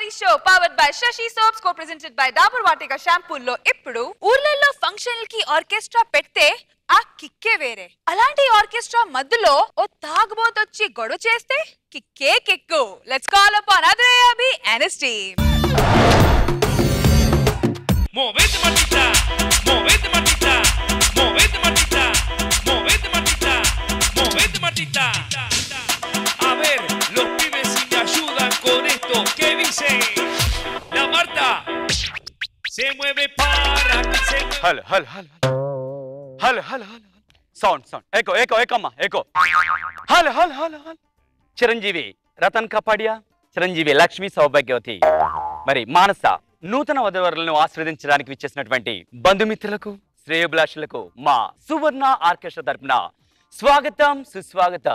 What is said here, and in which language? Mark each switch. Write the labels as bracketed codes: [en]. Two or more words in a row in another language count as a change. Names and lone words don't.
[en] show powered by Sasi Soaps co-presented by Dabur Vatika [te] షాంపూల్లో ఇప్పుడు ఊర్లలో ఫంక్షన్లకి ఆర్కెస్ట్రా పెడితే ఆ కిక్కే వేరే. అలాంటి ఆర్కెస్ట్రా మధ్యలో ఓ తాగుబోతొచ్చి గొడవ చేస్తే కిక్కే కిక్కు. [en] Let's call upon Adrai Abhi and his team. [es] Movete Martita, movete Martita, movete Martita, movete Martita, movete Martita. A ver, los pibes si me ayudan con esto, ¿qué dice? La Marta se mueve para que se mueva. హల్ హల్ హల్ హల్ హల్ హల్ సౌండ్ సౌండ్ ఎకో ఎకో ఎకమ్మా ఎకో హల్ హల్ హల్ హల్. [te] చిరంజీవి రతన్ కపాడియా, చిరంజీవి లక్ష్మి సౌభాగ్యవతి, మరి మానస నూతన వధువరులను ఆశీర్వదించడానికి విచ్చేసినటువంటి బంధుమిత్రులకు శ్రేయోభిలాషులకు మా సువర్ణ ఆర్కెస్ట్రా తరపున స్వాగతం సుస్వాగతం.